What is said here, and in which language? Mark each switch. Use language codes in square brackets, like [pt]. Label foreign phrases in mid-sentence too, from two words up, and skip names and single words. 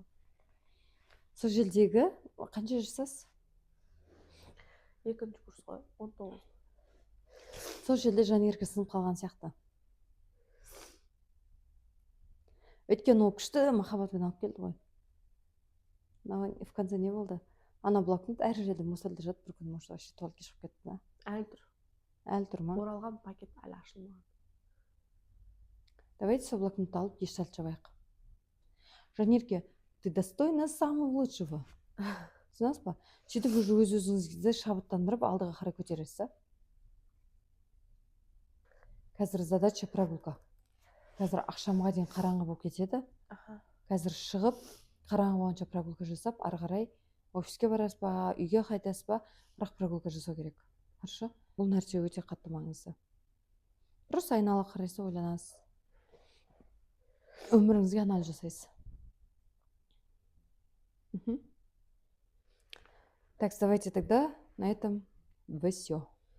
[kk] Сол жердегі қанша жасасыз? 2-ші курс қой, 19. Сол жерде Жанерке сынып қалған сияқты. Өйткені ол күшті махаббатпен алып келді ғой. [ru] В конце [kk] не болды? Ана блокнот әр жерде мусорда жатып, бір күн [ru] может вообще [kk] туалетке шығып кетті да. Әлі тұр. Әлі тұр ма? Оралған пакет әлі ашылмаған. Давайте сол блокнотты алып гештальт жабайық. Жанерке, [ru] ты достойна самого лучшего. [kk] Түсінесіз ба? Сөйтіп уже өз-өзіңізді шабыттандырып алдыға қарай көтересіз. Қазір [ru] задача прогулка. [kk] Қазір ақшамға дейін қараңғы болып кетеді. Қазір шығып, қараңғы болғанша прогулка жасап, ары қарай офиске барасыз ба, үйге қайтасыз ба, бірақ прогулка жасау керек. [ru] Хорошо? [kk] Бұл нәрсе өте қатты маңызды. Просто айнала қарайсыз, ойланасыз. Өміріңізге анализ жасайсыз. [ru] Так, давайте тогда на этом все.